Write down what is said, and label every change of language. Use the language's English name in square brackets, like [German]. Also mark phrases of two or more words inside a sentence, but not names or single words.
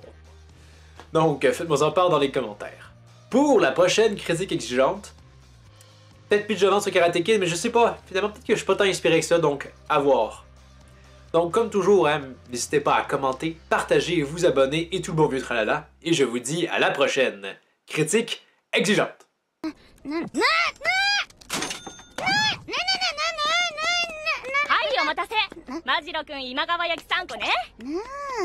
[French] Donc, faites-moi en part dans les commentaires. Pour la prochaine critique exigeante, peut-être plus de violence sur Karate Kid, mais je sais pas. Finalement, peut-être que je suis pas tant inspiré que ça, donc à voir. Donc comme toujours, hein, n'hésitez pas à commenter, partager, vous abonner et tout le bon vieux tralala. Et je vous dis à la prochaine. Critique exigeante. [Japanese] はい、お待たせ。マジロくん今川焼き3個ね。